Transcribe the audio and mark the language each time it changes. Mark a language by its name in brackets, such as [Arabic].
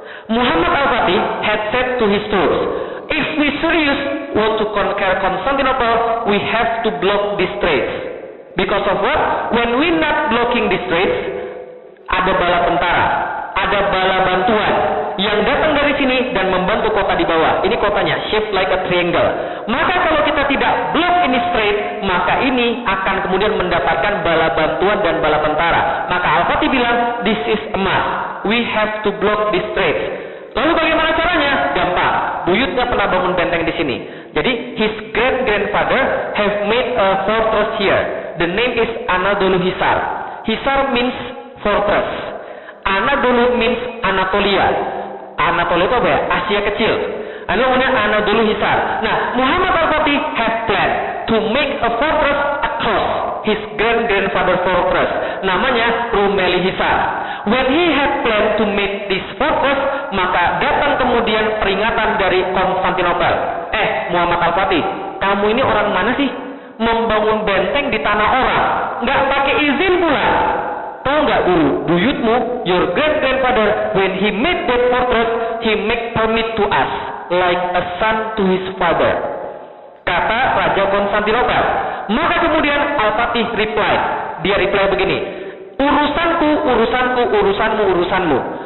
[English] Muhammad Al-Fatih had said to his troops, if we serious want to conquer Constantinople, we have to block these straits. Because of what? When we not blocking these straits, [Indonesian] ada bala tentara, ada bala bantuan yang datang dari sini dan membantu kota di bawah. Ini kotanya, [English] shaped like a triangle. [Indonesian] Maka kalau kita tidak block ini strait, maka ini akan kemudian mendapatkan bala bantuan dan bala tentara. Maka Al-Fatih bilang, [English] this is a must. We have to block these straits. [Indonesian] Lalu bagaimana caranya? Gampang. Buyutnya pernah bangun benteng di sini. Jadi [English] his great-grandfather have made a fortress here. The name is Anadolu Hisar. Hisar means fortress. Anadolu means Anatolia. [Indonesian] Anatolia itu apa ya? Asia kecil. Lalu kemudian Anadolu Hisar. [English] Nah, Muhammad Al-Fatih have planned to make a fortress across his great-grandfather fortress. [Indonesian] Namanya Rumeli Hisar. [English] When he had planned to make this fortress, [Indonesian] maka datang kemudian peringatan dari Konstantinopel. Muhammad Al-Fatih, kamu ini orang mana sih? Membangun benteng di tanah orang, nggak pakai izin pula. Tahu nggak dulu, buyutmu, [English] your great-grandfather, when he made that fortress, he make permit to us, like a son to his father. [Indonesian] Kata Raja Konstantinopel. Maka kemudian Al-Fatih reply. Dia reply begini, urusanku, urusanku, urusanmu, urusanmu.